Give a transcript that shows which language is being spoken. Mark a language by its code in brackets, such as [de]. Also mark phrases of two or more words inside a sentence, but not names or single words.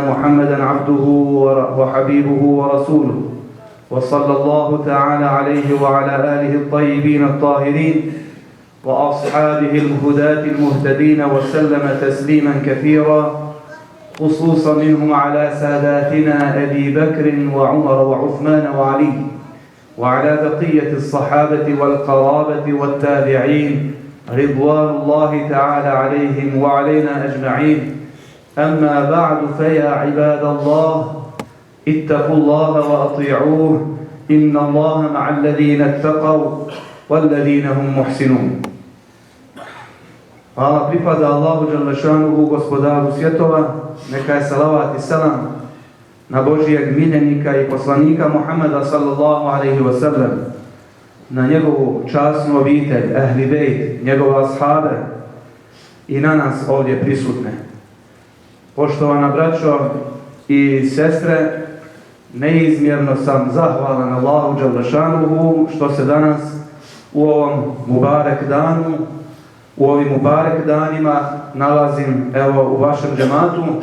[ar] محمدًا عبده وحبيبه ورسوله، وصلى الله تعالى عليه وعلى آله الطيبين الطاهرين وأصحابه الهداة المهتدين وسلم تسليما كثيرا، خصوصا منهم على ساداتنا أبي بكر وعمر وعثمان وعلي، وعلى بقية الصحابة والقرابة والتابعين رضوان الله تعالى عليهم وعلينا أجمعين. أما بعد، فيا عباد الله، اتقوا الله وأطيعوه إن الله مع الذين اتقوا والذين هم محسنون. [bs] Hvala pripada Allahu Đalešanuhu, gospodaru svjetova, neka je salavat i selam na Božijeg miljenika i poslanika Muhammeda [ar] صلى الله عليه وسلم, [bs] na njegovu časnu obitelj, [ar] أهل البيت, [bs] njegove ashabe i na nas ovdje prisutne. Poštovana braćo i sestre, neizmjerno sam zahvalan Allahu Đalešanuhu što se danas u ovom mubarek danu, u ovim mubarek danima nalazim evo u vašem džematu